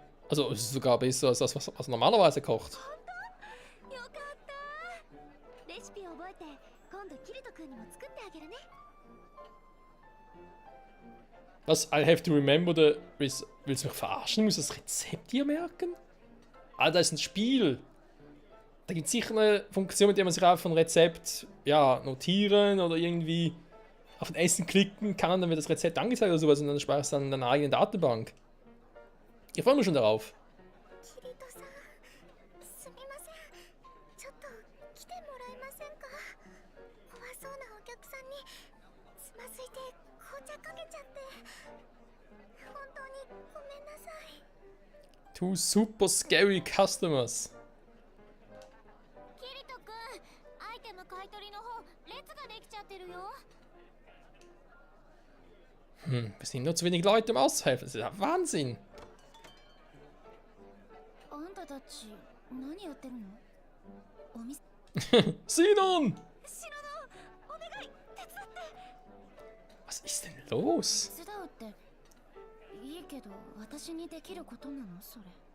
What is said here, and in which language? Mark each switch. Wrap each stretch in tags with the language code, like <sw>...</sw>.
<de>Also, es ist sogar besser als das, was er normalerweise kocht.</de> <ja>よかった。レシピ覚えて、今度キリト君にも作ってあげるね。</ja> <en>Was? I have to remember the...</en> <de>Willst du mich verarschen? Ich muss das Rezept hier merken? Ah, das ist ein Spiel. Da gibt es sicher eine Funktion, mit der man sich einfach ein Rezept ja, notieren oder irgendwie auf ein Essen klicken kann und dann wird das Rezept angezeigt oder sowas und dann speicherst du dann in deiner eigenen Datenbank. Ich freue mich schon darauf.</de> <ja>キリトさん、すみません。ちょっと来てもらえませんか？怖そうなお客さんにつまずいて紅茶かけちゃって。本当にごめんなさい。</ja> <en>Two super scary customers.</en> <ja>キリト君、アイテム買い取りの方、列ができちゃってるよ。</ja> <de>Wir sind nur zu wenig Leute, um auszuhelfen. Das ist ja Wahnsinn.</de> <ja>あんたたち、何やってるの？お店。 Sinon! シノノ、お願い、手伝って。</ja> <de>Was ist denn los?</de> <ja>手伝うって、いいけど、私にできることなのそれ。</ja>